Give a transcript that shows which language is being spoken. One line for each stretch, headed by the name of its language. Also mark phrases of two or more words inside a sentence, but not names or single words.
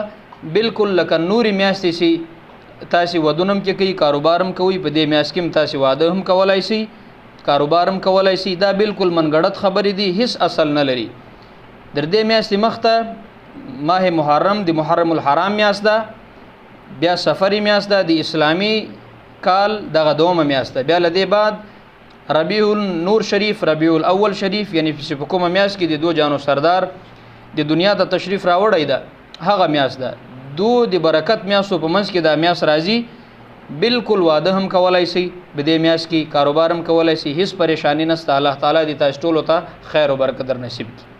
Pashto: بالکل لکه نورې میاشتې چې تاسې ودونه هم کې کوي، کاروبار هم کوئ، په دې میاشت کې هم تاسې واده هم کولای شئ، کاروبار هم کولای شي، دا بالکل منګړت خبرې دي، هیڅ اصل نه لري۔ در دې میاشتې مخته ماه محرم د محرم الحرام میاشت ده، بیا سفری میاشت ده، د اسلامی کال دغه دومه میاشت ده، بیا له دې بعد ربیع النور شریف، ربیع الاول شریف، یعنی په کومه میاشت کې د دو جانو سردار د دنیا ته تشریف راوړی ده هغه میاشت ده، دو د برکت میاشتو په منځ کې دا میاشت راځي، بالکل واده هم کولای شي، په دې میاشت کې کاروبار هم کولای شي، هیڅ پریشانی نشته۔ الله تعالی دې تاسو ټولو ته خیر او برکت در نصیب کړي۔